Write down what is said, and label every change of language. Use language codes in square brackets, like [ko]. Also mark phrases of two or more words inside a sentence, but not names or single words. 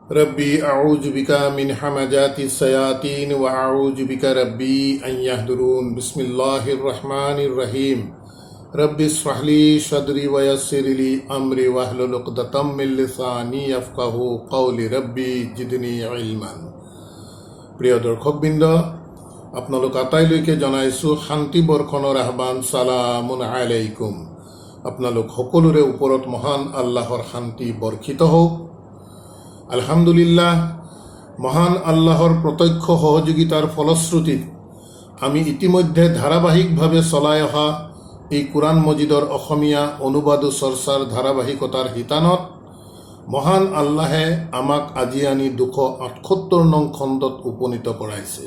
[ar] رب أعوذ بك من همزات الشياطين وأعوذ بك رب أن يحضرون. بسم الله الرحمن الرحيم. رب اشرح لي صدري ويسر لي أمري واحلل عقدة من لساني يفقهوا قولي رب زدني علما. [as] প্ৰিয় দৰ্শকবৃন্দ, আপোনালোক আটাইলৈকে জনাইছোঁ শান্তি বৰ্ষণৰ আহ্বান। [ar] سلام عليكم. [as] আপোনালোক সকলোৰে ওপৰত মহান আল্লাহৰ শান্তি বৰ্ষিত হওক। [ar] الحمد لله, [as] মহান আল্লাহৰ প্ৰত্যক্ষ সহযোগিতাৰ ফলশ্ৰুতিত আমি ইতিমধ্যে ধাৰাবাহিকভাৱে চলাই অহা এই কোৰআন মজিদৰ অসমীয়া অনুবাদ চৰ্চাৰ ধাৰাবাহিকতাৰ শিতানত মহান আল্লাহে আমাক আজি আনি 278 নং খণ্ডত উপনীত কৰাইছে।